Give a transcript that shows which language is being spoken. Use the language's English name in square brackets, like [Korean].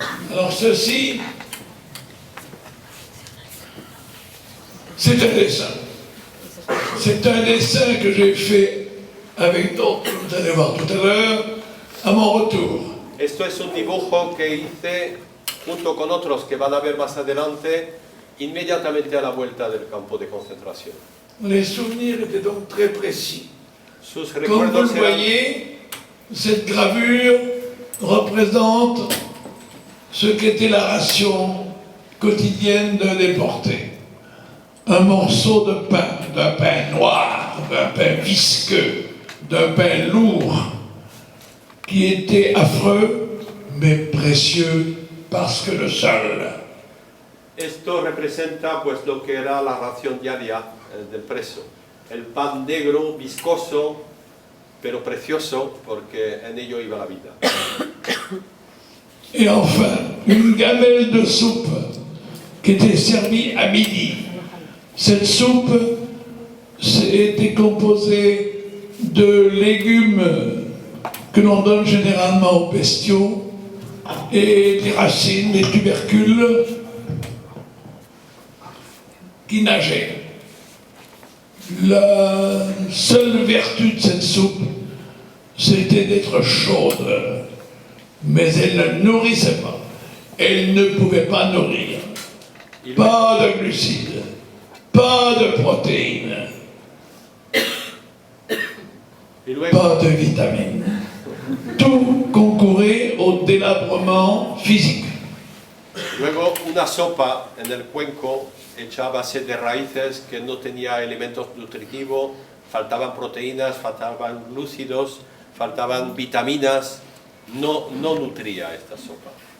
[French] Alors ceci, c'est un dessin. C'est un dessin que j'ai fait avec d'autres, vous allez voir tout à l'heure, à mon retour. [Spanish] Esto es un dibujo que hice junto con otros que van a ver más adelante, inmediatamente a la vuelta del campo de concentración. [French] Les souvenirs étaient donc très précis. [Spanish] Sus [French] Comme vous [Spanish] recuerdos [French] le [Spanish] eran... [French] voyez, cette gravure représente ce qu'était la ration quotidienne d'un déporté. Un morceau de pain, d'un pain noir, d'un pain visqueux, d'un pain lourd, qui était affreux, mais précieux parce que le seul. [Spanish] Esto representa pues lo que era la ración diaria del preso. El pan negro, viscoso, pero precioso, porque en ello iba la vida. [French] Et enfin, une gamelle de soupe qui était servie à midi. Cette soupe était composée de légumes que l'on donne généralement aux bestiaux et des racines, des tubercules qui nageaient. La seule vertu de cette soupe, c'était d'être chaude, mais elle ne nourrissait pas. Elle ne pouvait pas nourrir. Pas de glucides, pas de protéines, pas de vitamines. Tout concourait au délabrement physique. [Spanish] Luego una sopa en el cuenco hecha a base de raíces que no tenía elementos nutritivos, faltaban proteínas, faltaban glúcidos, faltaban vitaminas, no nutría esta sopa.